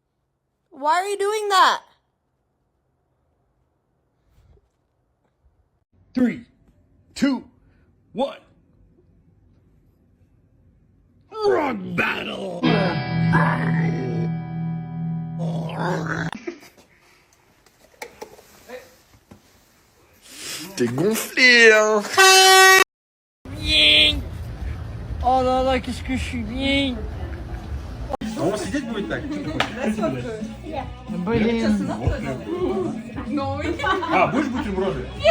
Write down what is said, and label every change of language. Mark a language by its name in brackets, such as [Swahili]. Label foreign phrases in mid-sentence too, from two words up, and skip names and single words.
[English] Why are you doing that? 3, 2, 1. Rock battle! [French] T'es gonflé, hein? Bien. Oh là là, qu'est-ce que je suis bien. [Russian] On сидеть будет так? Блин. А, будешь бутерброды?